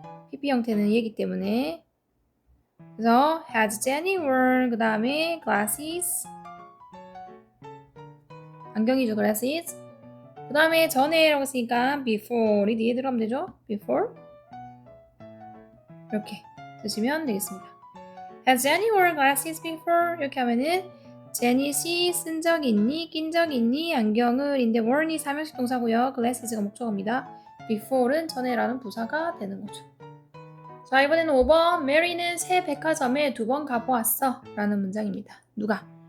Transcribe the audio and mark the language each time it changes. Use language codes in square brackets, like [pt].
[ko] PP 형태는 얘기 때문에 그래서 [en] has Jenny worn [ko] 그 다음에 glasses 안경이죠 glasses 그 다음에 전에라고 했으니까 before이 뒤에 들어가면 되죠 before 이렇게 쓰시면 되겠습니다. [en] Has Jenny worn glasses before? [ko] 이렇게 하면은 제닛이 쓴 적 있니? 낀 적 있니? 안경을 인데 worn이 삼형식 동사고요. glasses가 목적어입니다. before는 전에라는 부사가 되는 거죠. 자 이번에는 5번 메리는 새 백화점에 2번 가보았어 라는 문장입니다. 누가?